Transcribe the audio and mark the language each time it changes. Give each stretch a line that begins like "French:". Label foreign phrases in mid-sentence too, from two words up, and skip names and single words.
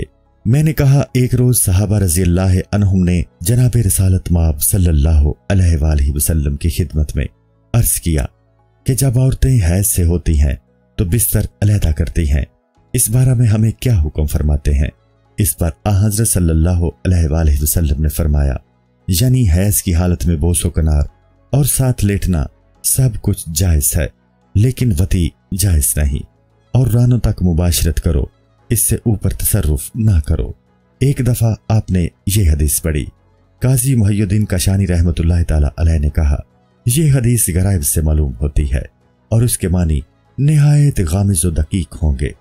Urdu: میں نے کہا ایک روز صحابہ
Arabic: رضی اللہ عنہم
Urdu: نے جناب رسالت مآب
Arabic: صلی اللہ علیہ وآلہ وسلم
Urdu: کی خدمت میں عرض کیا کہ جب عورتیں حیض سے ہوتی ہیں تو بستر علیحدہ کرتی ہیں، اس بارے میں ہمیں کیا حکم فرماتے ہیں؟ اس پر حضرت
Arabic: صلی اللہ علیہ وآلہ وسلم
Urdu: نے فرمایا، یعنی حیض کی حالت میں بوس و کنار اور ساتھ لیٹنا سب کچھ جائز ہے، لیکن وطی جائز نہیں، اور رانوں تک مباشرت کرو، اس سے اوپر تصرف نہ کرو۔ ایک دفعہ آپ نے یہ حدیث پڑھی۔ قاضی محی الدین کاشانی
Arabic: رحمت اللہ تعالی علیہ
Urdu: نے کہا، یہ حدیث غرائب سے معلوم ہوتی ہے اور اس کے معنی نہایت غامض و دقیق ہوں گے۔